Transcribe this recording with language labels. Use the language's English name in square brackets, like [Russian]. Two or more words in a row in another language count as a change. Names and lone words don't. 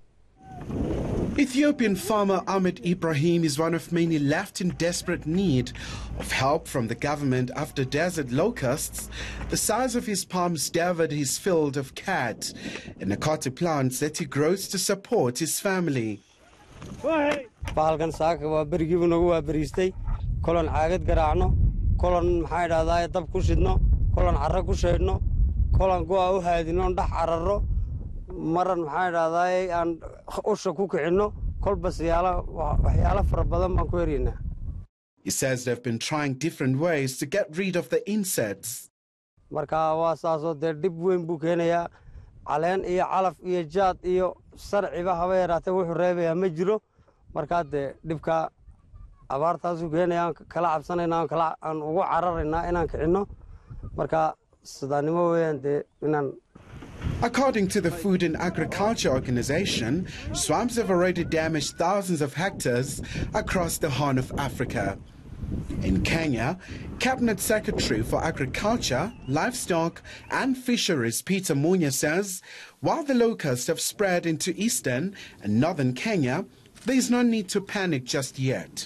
[English] Ethiopian farmer AHMED IBRAHIM is one of many left in desperate need of help from the government after desert locusts, the size of his palms, devoured his field of cad and akati plants that he grows to support his family. [Somali] bahalkan saaka waa berigiibu nagu waa bariistay kolan caagad garaacno kolan maxay dhahdaa dab ku shidno kolan carro ku sheedno kolan go'a u haadino dhax cararo maran maxay dhahdaa aan usha ku kicinno kolba waxyaalo fara badan baan ku heriynaa. [English] He says they've been trying different ways to get rid of the insects. [Somali] Marka waa saasoo dee dhib weyn buu keenayaa caleen iyo calaf iyo jaad iyo sarciba haba yaraatee wuxuu reebayaa ma jiro. markaa dee dhibka abaartaasuu keenayaan kala cabsanaynaa aan ugu cararaynaa inaan kicinno markaa sidaanimo weeyaan dee inaan. [English] According to the Food and Agriculture Organization, swarms have already damaged thousands of hectares across the Horn of Africa. In Kenya, Cabinet Secretary for Agriculture, Livestock and Fisheries Peter Munya says, while the locusts have spread into eastern and northern Kenya, there is no need to panic just yet.